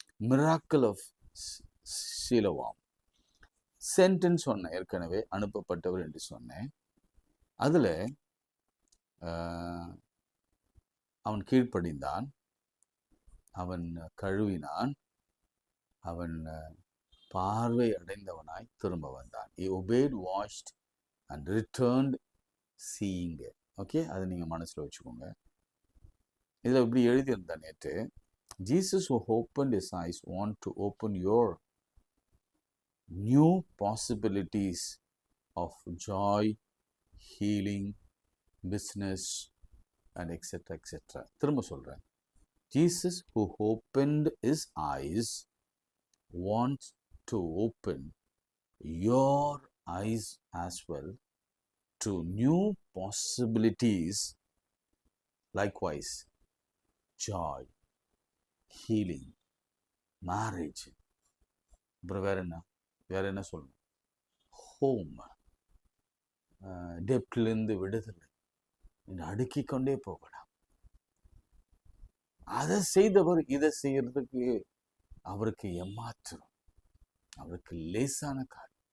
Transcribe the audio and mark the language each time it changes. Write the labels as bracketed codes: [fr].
[ta] Miracle of Siloam. Sentence சொன்னேன், ஏற்கனவே அனுப்பப்பட்டவர் என்று சொன்னேன். அதில் அவன் கீழ்ப்படிந்தான், அவன் கழுவினான், அவன் பார்வை அடைந்தவனாய் திரும்ப வந்தான். [en] He obeyed, washed and returned seeing. [ta] Okay, அதை நீங்கள் மனசில் வச்சுக்கோங்க. இதில் இப்படி எழுதியிருந்தா நேற்று, [en] Jesus who opened his eyes want to open your new possibilities of joy, healing, business and etc. etc. [ta] திரும்ப சொல்கிறேன். [en] Jesus who opened his eyes wants to open your eyes as well to new possibilities, likewise joy, healing, marriage. [ta] அப்புறம் வேற என்ன சொல்லணும்? Home, டெப்ட்லேருந்து விடுதலை, அடுக்கிக் கொண்டே போகலாம். அதை செய்தவர் இதை செய்யறதுக்கு அவருக்கு ஏமாற்றம், அவருக்கு லேசான காரியம்.